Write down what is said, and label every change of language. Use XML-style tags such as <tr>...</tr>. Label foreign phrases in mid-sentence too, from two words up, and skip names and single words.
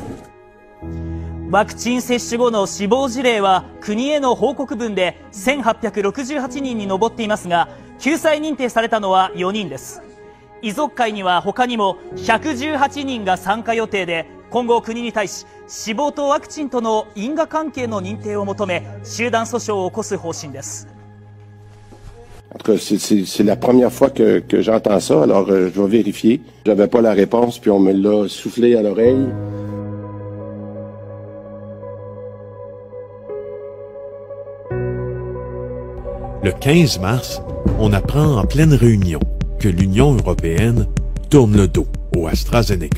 <ja>ワクチン接種後の死亡事例は国への報告分で1868人に上っていますが、救済認定されたのは4人です。遺族会には他にも118人が参加予定で、今後国に対し死亡とワクチンとの因果関係の認定を求め集団訴訟を起こす方針です。</ja> <fr>En tout cas, c'est la première fois que j'entends ça, alors je vais vérifier. J'avais pas la réponse, puis on me l'a soufflé à l'oreille. Le 15 mars, on apprend en pleine réunion que l'Union européenne tourne le dos au AstraZeneca.</fr>